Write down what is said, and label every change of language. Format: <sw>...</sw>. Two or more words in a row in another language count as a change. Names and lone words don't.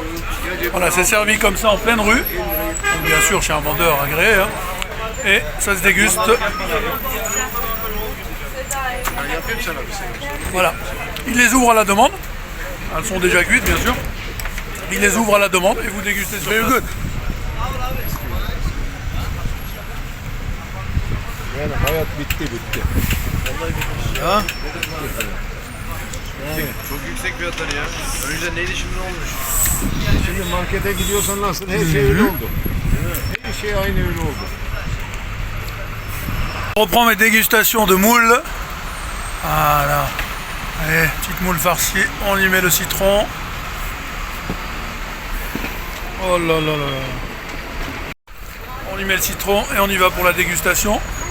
<fr>Voilà, c'est servi comme ça en pleine rue, donc bien sûr chez un vendeur agréé, hein. Et ça se déguste. Voilà, il les ouvre à la demande, elles sont déjà cuites bien sûr, il les ouvre à la demande et vous dégustez sur place.</fr> <tr>Yani hayat bitti. Vallahi bitti. Ha? Yani çok yüksek fiyatlar ya. Önceden neydi şimdi ne olmuş? Şimdi markete gidiyorsan nasıl her şey öyle oldu. Her şey aynı öyle oldu.</tr> <fr>Je reprends mes dégustations de moules. Voilà. Allez, petite moule farcie, on y met le citron. Oh là là là. On y met le citron et on y va pour la dégustation.</fr>